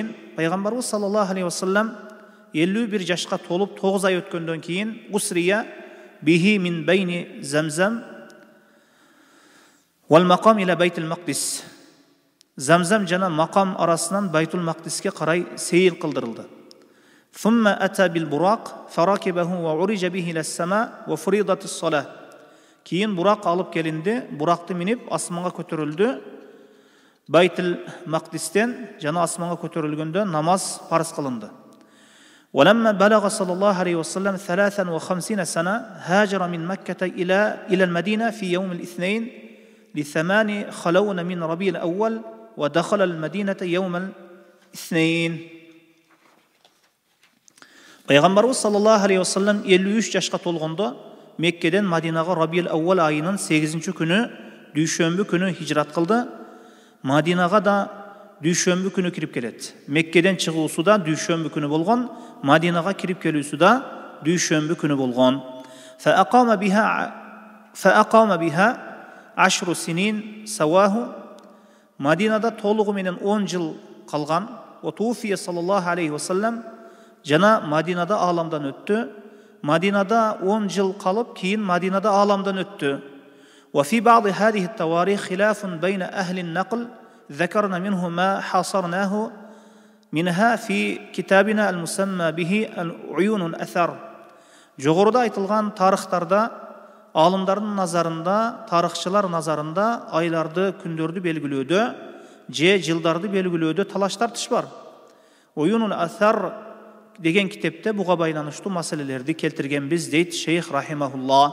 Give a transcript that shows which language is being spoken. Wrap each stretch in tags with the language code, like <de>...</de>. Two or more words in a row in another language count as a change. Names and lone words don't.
<ky>Пайгамбарыбыз</ky> <ar>صلى الله عليه وسلم</ar> <ky>51 жашка толуп 9 ай өткөндөн кийин</ky> <ar>أسري به من بين زمزم والمقام إلى بيت المقدس.</ar> <ky>Замзам жана макам арасынан Байтул Мақдиске карай сейил кылдырылды.</ky> <ar>ثم أتى بالبراق فركبه وعرج به إلى السماء وفريضت الصلاة.</ar> <ky>Кийин бурак алып келинди, буракты минип асманга көтөрүлдү. Байтул Мақдистен жана асманга көтөрүлгөндө намаз парыз кылынды.</ky> <ar>ولما بلغ صلى الله عليه وسلم 53 سنة هاجر من مكة إلى المدينة في يوم الاثنين ل8 خلون من ربيع الأول ودخل المدينة يوم الاثنين.</ar> <ky>Пайгамбарыбыз</ky> <ar>صلى الله عليه وسلم</ar> <ky>53 жашка толгондо Меккеден Мадинага Рабиул Аувал айынын 8 күнү дүйшөмбү күнү хижрат кылды. Мадинага да дүйшөмбү күнү кирип келет. Меккеден чыгуусу да дүйшөмбү күнү болгон, Мадинага кирип келүүсү да дүйшөмбү күнү болгон.</ky> <ar>فأقام بها 10 سنين سواه.</ar> <ky>Мадинада толугу менен 10 жыл калган.</ky> <ar>وتوفي صلى الله عليه وسلم.</ar> <ky>Жана Мадинада аламдан өттү. Мадинада 10 жыл калып, кийин Мадинада аламдан өттү.</ky> <ar>وفي بعض هذه التواريخ خلاف بين أهل النقل ذكرنا منه ما حاصرناه منها في كتابنا المسمى به العيون الأثر.</ar> <ky>Жогоруда айтылган тарыхтарда алымдардын назарында, тарыхчылар назарында айларды, күндөрдү белгилөөдө же жылдарды белгилөөдө талаш тартыш бар. Уюнул Аthar деген китепте буга байланыштуу маселелерди келтиргенбиз дейт шейх рахимахулла.</ky>